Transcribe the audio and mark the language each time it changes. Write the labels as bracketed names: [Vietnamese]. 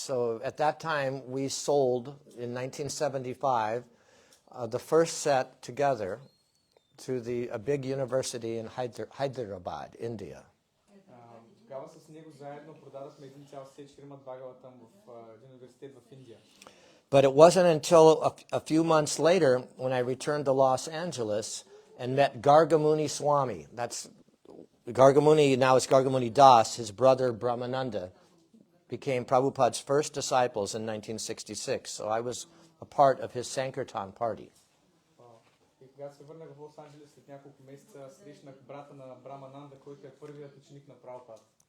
[English] So at that time, we sold in 1975 the first set together to a big university in Hyderabad, India. [Bulgarian] Тогава с него заедно продадохме един цял сет Шримад Бхагаватам в университет в Индия. [English] But it wasn't until a few months later when I returned to Los Angeles and met Gargamuni Swami. That's Gargamuni, now it's Gargamuni Das, his brother Brahmananda, became Prabhupada's first disciples in 1966. So I was a part of his Sankirtan party. [Bulgarian] И когато се върнах в Лос Анджелес след няколко месеца, срещнах брата на Брамананда, който е първият ученик на Прабхупад.